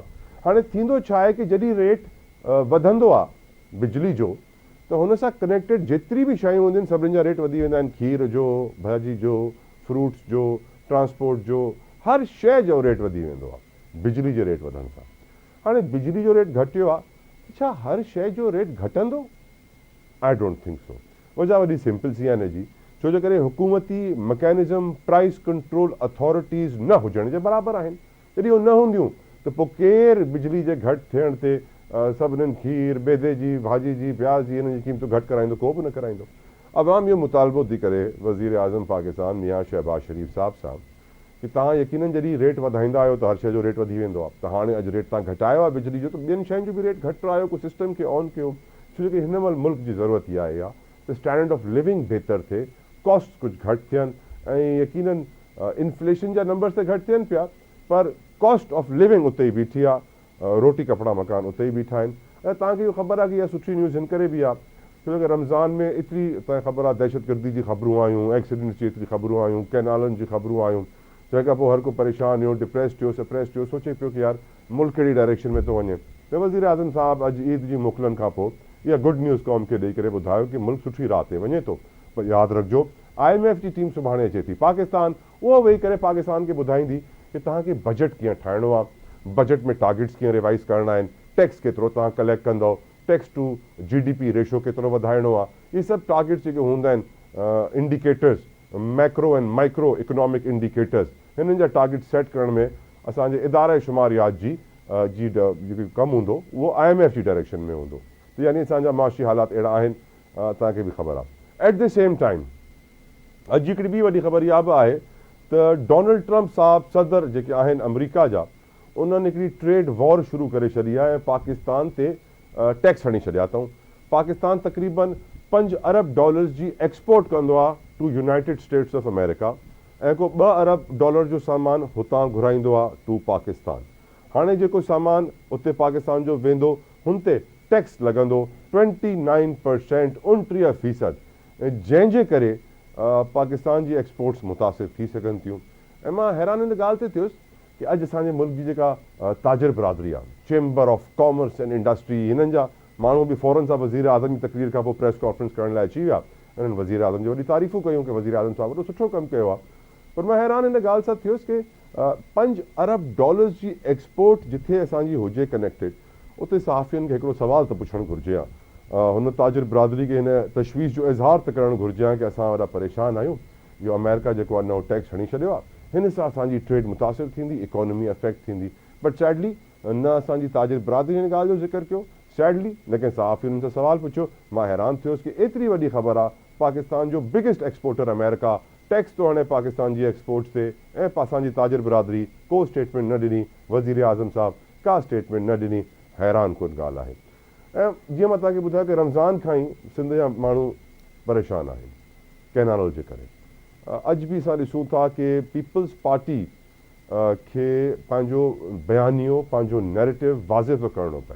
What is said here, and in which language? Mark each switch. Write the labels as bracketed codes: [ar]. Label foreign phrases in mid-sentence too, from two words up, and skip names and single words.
[sd] हाणे थींदो छा आहे कि जॾहिं रेट वधंदो आहे बिजली जो त हुन सां कनेक्टेड जेतिरी बि शयूं हूंदियूं आहिनि सभिनी जा रेट वधी वेंदा आहिनि। खीर जो, भाॼी जो, फ्रूट्स जो, ट्रांसपोर्ट जो, हर शइ जो रेट वधी वेंदो आहे बिजली जे रेट वधण सां। हाणे बिजली जो रेट घटियो आहे, छा हर शइ जो रेट घटंदो? [en] I don't think so. [sd] वजह वॾी सिंपल सी आहे हिन जी, छो जे करे हुकूमती मैकेनिज़म [en] price control authorities [sd] न हुजण जे बराबरि आहिनि। जॾहिं उहे न हूंदियूं त पोइ केरु बिजली जे घटि थियण ते सभिनीनि खीर, बेदे जी, भाॼी जी, प्याज जी हिन जी क़ीमतूं घटि कराईंदो? को बि न कराईंदो। अवाम इहो मुतालबो थी करे वज़ीर आज़म पाकिस्तान मियां शहबाज शरीफ़ साहब सां कि तव्हां यकीनन जॾहिं रेट वधाईंदा आहियो त हर शइ जो रेट वधी वेंदो आहे। त हाणे अॼु रेट तव्हां घटायो आहे बिजली जो, त ॿियनि शयुनि जो बि रेट घटायो, को सिस्टम खे ऑन कयो। छो कि हिन महिल मुल्क जी ज़रूरत इहा आहे त [en] standard of living [sd] बहितर थिए, कॉस्ट कुझु घटि थियनि ऐं यकीनन इन्फ्लेशन जा नंबर्स त घटि थियनि पिया पर [en] cost of living [sd] उते ई बीठी आहे, रोटी कपिड़ा मकान उते ई बीठा आहिनि। ऐं तव्हांखे इहो ख़बर आहे कि इहा सुठी न्यूज़ हिन करे बि आहे छो कि रमज़ान में एतिरी तव्हांखे ख़बर आहे दहशतगर्दी जी ख़बरूं आयूं, एक्सीडेंट्स जी एतिरी ख़बरूं आयूं, कैनालनि जी ख़बरूं आयूं, जंहिंखां पोइ हर को परेशान हुयो, डिप्रेस्ड थियो, सप्रेस्ड थियो, सोचे पियो कि यार मुल्क कहिड़ी डायरेक्शन में थो वञे। त वज़ीर आज़म साहब अॼु ईद जी मोकलनि खां पोइ इहा [en] good news [sd] क़ौम खे ॾेई करे ॿुधायो कि मुल्क सुठी राह ते वञे थो। पर यादि रखिजो IMF जी टीम सुभाणे अचे थी पाकिस्तान, उहो वेही करे पाकिस्तान खे ॿुधाईंदी कि तव्हांखे बजट कीअं ठाहिणो आहे, बजट में टारगेट्स कीअं रिवाइज़ करणा आहिनि, टैक्स केतिरो तव्हां कलेक्ट कंदव, [en] tax to GDP ratio [sd] केतिरो वधाइणो आहे। इहे सभु टारगेट्स जेके हूंदा आहिनि इंडिकेटर्स, [en] macro and micro economic indicators, [sd] हिननि जा टारगेट सेट करण में असांजे इदारे शुमारियात जी जेको कमु हूंदो उहो IMF जी डायरेक्शन में हूंदो। त यानी असांजा माशी हालात अहिड़ा आहिनि, तव्हांखे बि ख़बर आहे। [en] at the same time [sd] अॼु हिकिड़ी ॿी वॾी ख़बर इहा बि आहे त डोनाल्ड ट्रंप साहब सदर जेके आहिनि अमेरिका जा, उन्हनि हिकिड़ी [en] trade war [sd] शुरू करे छॾी आहे ऐं पाकिस्तान ते टैक्स हणी छॾिया अथऊं। पाकिस्तान तक़रीबन $5 अरब जी एक्सपोर्ट कंदो आहे [en] to United States of America [sd] ऐं को $2 अरब जो सामान हुतां घुराईंदो आहे [en] to Pakistan. [sd] हाणे जेको सामान उते पाकिस्तान जो वेंदो हुन ते टैक्स लॻंदो 29%, 29%, ऐं जंहिंजे करे पाकिस्तान जी एक्सपोर्ट्स मुतासिर थी सघनि थियूं। ऐं मां हैरान हिन ॻाल्हि ते थियुसि कि अॼु असांजे मुल्क जी जेका ताजिर बिरादरी आहे, चेंबर ऑफ कॉमर्स एंड इंडस्ट्री, हिननि जा माण्हू बि फ़ौरन सां वज़ीर आज़म जी तकरीर खां पोइ [en] press conference [sd] करण लाइ अची विया। उन्हनि वज़ीर आज़म जी वॾी तारीफ़ूं कयूं कि वज़ीर आज़म साहिबु वॾो सुठो कमु कयो आहे। पर मां हैरान हिन ॻाल्हि सां थियुसि कि $5 अरब जी एक्सपोर्ट जिथे असांजी हुजे कनेक्टेड, उते सहाफ़ियुनि खे हिकिड़ो सुवाल त पुछणु घुरिजे आहे, हुन ताजिर बिरादरी खे हिन तशवीश जो इज़हार त करणु घुरिजे आहे कि असां वॾा परेशान आहियूं, इहो अमेरिका जेको आहे नओं टैक्स हणी छॾियो आहे, हिन सां असांजी ट्रेड मुतासिर थींदी, [en] economy affect [sd] थींदी। [en] but sadly [sd] न असांजी ताजिर बिरादरी हिन ॻाल्हि जो ज़िक्र कयो, सैडली न कंहिं सहाफ़ियुनि सां सवाल पुछियो। मां हैरान थियुसि कि एतिरी वॾी ख़बर आहे, पाकिस्तान जो [en] biggest exporter [sd] अमेरिका टैक्स तो हणे पाकिस्तान जी एक्सपोर्ट्स ते, ऐं असांजी ताजिर बिरादरी को स्टेटमेंट न ॾिनी, वज़ीर आज़म साहब का स्टेटमेंट न ॾिनी। हैरान कुन ॻाल्हि आहे। ऐं जीअं मां तव्हांखे ॿुधायो कि रमज़ान खां ई सिंध जा माण्हू परेशान आहिनि कैनाल जे करे। अॼु बि असां ॾिसूं था कि पीपल्स पार्टी खे पंहिंजो बयानियो, पंहिंजो नैरेटिव वाज़े थो करिणो पए।